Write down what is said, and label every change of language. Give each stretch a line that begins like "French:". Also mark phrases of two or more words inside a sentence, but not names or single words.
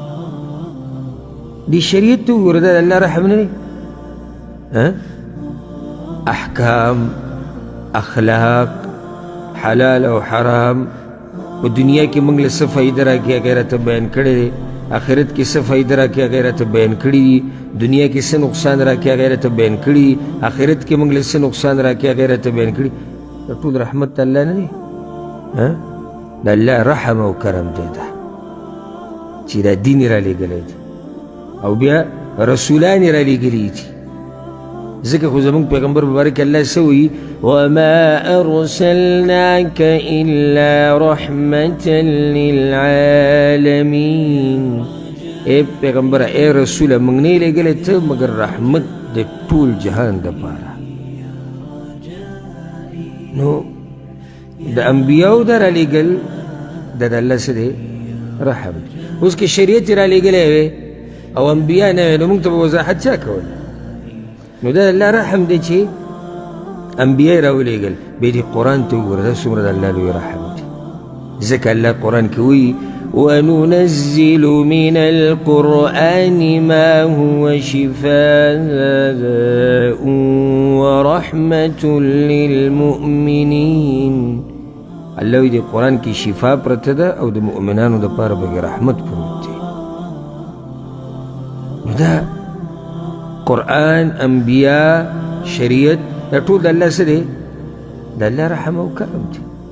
Pashto: دې شریعت ته وګوره دا د الله رحم نه دی احکام اخلاق حلال او حرام په دنیا کې موږ له څه فایده راکړي هغه راته بیان کړی دی، آخرت کې څه فایده راکړي هغه راته بیان کړي دي، دنیا کې څه نقصان راکړي هغه راته بیان کړي دي، آخرت کې موږ له څه نقصان راکړي هغه راته بیان کړي. دا ټول رحمت الله نه دی؟ د الله رحم او کرم دی دا چې دا دین یې رالیږلی دی او بیا رسولان یې رالیږلي دي. ځکه خو زمونږ پیغمبر مبارک الله څه وایي؟
Arabic: وما ارسلناک الا رحمة للعالمین.
Pashto: اے پیغمبره، اے رسوله، موږ نه یې لیږلی ته مګر رحمت د ټول جهان دپاره. نو د انبیاو دا رالیږل دا د الله څه دی؟ رحم. اوس که شریعت یې رالیږلی وی او انبیا نه وی نو موږ ته به وضاحت چا کول؟ نو دا الله رحم دی چې انبیا یې راولېږل. بیا دې قرآن ته وګوره، دا څومره د الله لوی رحم دی. ځکه الله قرآن کې وایي
Arabic: وننزل من القرآن ما هو شفاء ورحمة للمؤمنين.
Pashto: الله وایي دې قرآن کې شفا پرته ده او د مؤمنانو دپاره به رحمت پروت دی. نو دا قرآن، انبیاء، شریعت، دا ټول د الله څه دی؟ د الله رحم او کرم دی.